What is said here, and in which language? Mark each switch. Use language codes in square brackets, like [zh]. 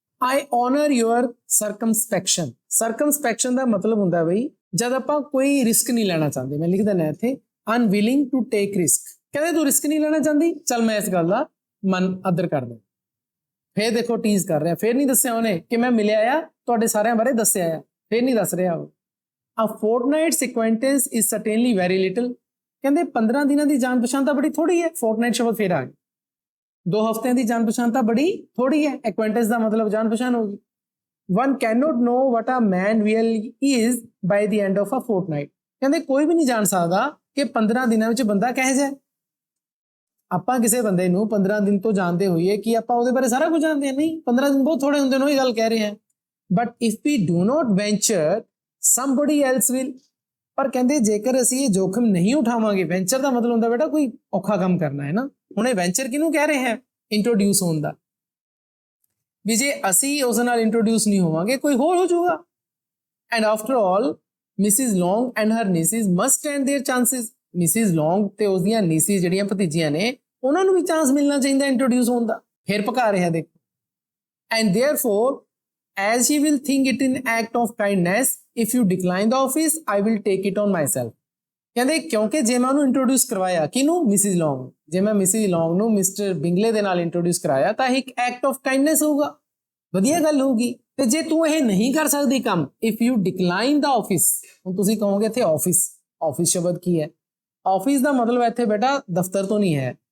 [en] I honour your circumspection. [pa] ਸਰਕਮਸਪੈਕਸ਼ਨ ਦਾ ਮਤਲਬ ਹੁੰਦਾ ਬਈ ਜਦ ਆਪਾਂ ਕੋਈ ਰਿਸਕ ਨਹੀਂ ਲੈਣਾ ਚਾਹੁੰਦੇ। ਮੈਂ ਲਿਖ ਦਿੰਦਾ ਇੱਥੇ [en] Unwilling to take risk. [pa] ਕਹਿੰਦੇ ਤੂੰ ਰਿਸਕ ਨਹੀਂ ਲੈਣਾ ਚਾਹੁੰਦੀ, ਚੱਲ ਮੈਂ ਇਸ ਗੱਲ ਦਾ ਮਨ ਆਦਰ ਕਰਦਾ। ਫੇਰ ਦੇਖੋ ਟੀਜ਼ ਕਰ ਰਿਹਾ, ਫੇਰ ਨਹੀਂ ਦੱਸਿਆ ਉਹਨੇ ਕਿ ਮੈਂ ਮਿਲਿਆ ਆ, ਤੁਹਾਡੇ ਸਾਰਿਆਂ ਬਾਰੇ ਦੱਸਿਆ ਆ, ਫੇਰ ਨਹੀਂ ਦੱਸ ਰਿਹਾ ਉਹ। [en] A fortnight's acquaintance is certainly very little। [pa] ਕਹਿੰਦੇ 15 ਦਿਨਾਂ ਦੀ ਜਾਣ ਪਛਾਣ ਤਾਂ ਬੜੀ ਥੋੜੀ ਹੈ। ਫੋਰਟਨਾਈਟ ਸ਼ਬਦ ਫੇਰ ਆ ਗਿਆ। 2 ਹਫ਼ਤਿਆਂ ਦੀ ਜਾਣ ਪਛਾਣ ਤਾਂ ਬੜੀ ਥੋੜੀ ਹੈ। ਐਕੁਆਇੰਟੈਂਸ ਦਾ ਮਤਲਬ ਜਾਣ ਪਛਾਣ ਹੋਗੀ। [en] One cannot know what a man really is by the end of a fortnight। [pa] ਕਹਿੰਦੇ ਕੋਈ ਵੀ ਨਹੀਂ ਜਾਣ ਸਕਦਾ ਕਿ 15 ਦਿਨਾਂ ਵਿੱਚ ਬੰਦਾ ਕਿਹੋ ਜਿਹਾ। ਆਪਾਂ ਕਿਸੇ ਬੰਦੇ ਨੂੰ 15 ਦਿਨ ਤੋਂ ਜਾਣਦੇ ਹੋਈਏ ਕਿ ਆਪਾਂ ਉਹਦੇ ਬਾਰੇ ਸਾਰਾ ਕੁਝ ਜਾਣਦੇ ਹਾਂ? ਨਹੀਂ, 15 ਦਿਨ ਬਹੁਤ ਥੋੜੇ ਹੁੰਦੇ ਨੇ, ਉਹੀ ਗੱਲ ਕਹਿ ਰਹੇ ਹਾਂ। [en] But if we do not venture somebody else will। [pa] ਪਰ ਕਹਿੰਦੇ ਜੇਕਰ ਅਸੀਂ ਇਹ ਜੋਖਮ ਨਹੀਂ ਉਠਾਵਾਂਗੇ, ਵੈਂਚਰ ਦਾ ਮਤਲਬ ਹੁੰਦਾ ਬੇਟਾ ਕੋਈ ਔਖਾ ਕੰਮ ਕਰਨਾ ਹੈ ਨਾ। ਹੁਣ ਇਹ ਵੈਂਚਰ ਕਿਹਨੂੰ ਕਹਿ ਰਹੇ ਹੈ? ਇੰਟਰੋਡਿਊਸ ਹੋਣ ਦਾ। ਵੀ ਜੇ ਅਸੀਂ ਉਸ ਨਾਲ ਇੰਟਰੋਡਿਊਸ ਨਹੀਂ ਹੋਵਾਂਗੇ ਕੋਈ ਹੋਰ ਹੋ ਜਾਊਗਾ। [en] And after all Mrs Long and her nieces must stand their chances. [pa] Mrs ਲੌਂਗ ਤੇ ਉਸਦੀਆਂ ਨੀਸਿਸ ਜਿਹੜੀਆਂ ਭਤੀਜੀਆਂ ਨੇ, ਉਹਨਾਂ ਨੂੰ ਵੀ ਚਾਂਸ ਮਿਲਣਾ ਚਾਹੀਦਾ ਇੰਟਰੋਡਿਊਸ ਹੋਣ ਦਾ। ਫਿਰ ਭਕਾ ਰਿਹਾ ਦੇਖੋ। [en] And therefore as he will think it in act of kindness if you decline the office I will take it on myself। [pa] ਕਹਿੰਦੇ ਕਿਉਂਕਿ ਜੇ ਮੈਂ ਉਹਨੂੰ ਇੰਟਰੋਡਿਊਸ ਕਰਵਾਇਆ, ਕਿਹਨੂੰ? ਮਿਸਿਸ ਲੌਂਗ। ਜੇ ਮੈਂ ਮਿਸਿਸ ਲੌਂਗ ਨੂੰ ਮਿਸਟਰ ਬਿੰਗਲੇ ਦੇ ਨਾਲ ਇੰਟਰੋਡਿਊਸ ਕਰਾਇਆ ਤਾਂ ਇੱਕ [en] act of kindness [pa] ਹੋਊਗਾ, ਵਧੀਆ ਗੱਲ ਹੋਊਗੀ। ਤੇ ਜੇ ਤੂੰ ਇਹ ਨਹੀਂ ਕਰ ਸਕਦੀ ਕੰਮ, [en] If you decline the office. [pa] ਹੁਣ ਤੁਸੀਂ ਕਹੋਗੇ ਇੱਥੇ ਆਫਿਸ, ਆਫਿਸ ਸ਼ਬਦ ਕੀ ਹੈ? ਆਫਿਸ ਦਾ ਮਤਲਬ ਇੱਥੇ ਬੇਟਾ ਦਫ਼ਤਰ ਤੋਂ ਨਹੀਂ ਹੈ।